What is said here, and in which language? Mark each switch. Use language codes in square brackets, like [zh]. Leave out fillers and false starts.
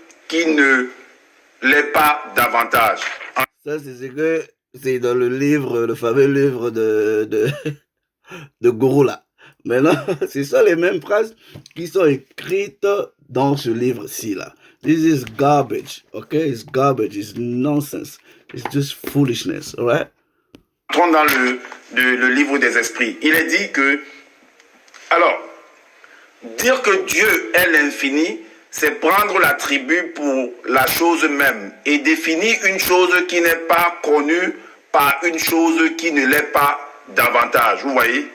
[fr] qui ne l'est pas davantage. Ça, c'est ce que c'est dans le livre, le fameux livre de Gourou là. Maintenant, c'est ça les mêmes phrases qui sont écrites dans ce livre-ci là. [en] This is garbage, okay? It's garbage, it's nonsense, it's just foolishness, alright? [fr] Entrons dans le livre des esprits. Il est dit que, alors, dire que Dieu est l'infini, c'est prendre l'attribut pour la chose même et définir une chose qui n'est pas connue par une chose qui ne l'est pas davantage. Vous voyez?